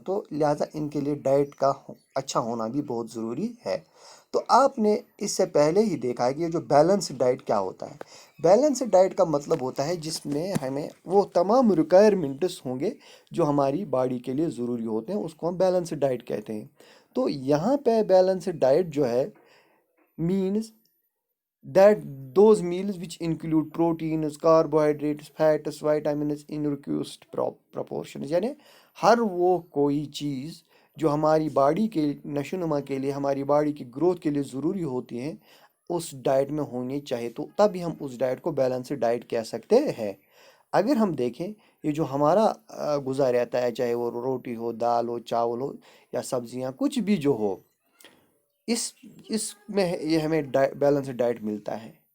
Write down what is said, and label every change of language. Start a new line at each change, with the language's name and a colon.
Urdu: تو لہٰذا ان کے لیے ڈائٹ کا اچھا ہونا بھی بہت ضروری ہے. تو آپ نے اس سے پہلے ہی دیکھا ہے کہ یہ جو بیلنس ڈائٹ کیا ہوتا ہے. بیلنس ڈائٹ کا مطلب ہوتا ہے جس میں ہمیں وہ تمام ریکوائرمنٹس ہوں گے جو ہماری باڈی کے لیے ضروری ہوتے ہیں، اس کو ہم بیلنس ڈائٹ کہتے ہیں. تو یہاں پہ بیلنس ڈائٹ جو ہے
English: Means that those meals which include proteins, carbohydrates, fats, vitamins in reduced proportions.
Urdu: یعنی ہر وہ کوئی چیز جو ہماری باڈی کے نشو و نما کے لیے، ہماری باڈی کی گروتھ کے لیے ضروری ہوتی ہیں اس ڈائٹ میں ہونی چاہیے. تو تبھی ہم اس ڈائٹ کو بیلنسڈ ڈائٹ کہہ سکتے ہیں. اگر ہم دیکھیں یہ جو ہمارا غذا رہتا ہے، چاہے وہ روٹی ہو، دال ہو، چاول ہو یا سبزیاں، کچھ بھی جو ہو، اس میں یہ ہمیں بیلنسڈ ڈائٹ ملتا ہے.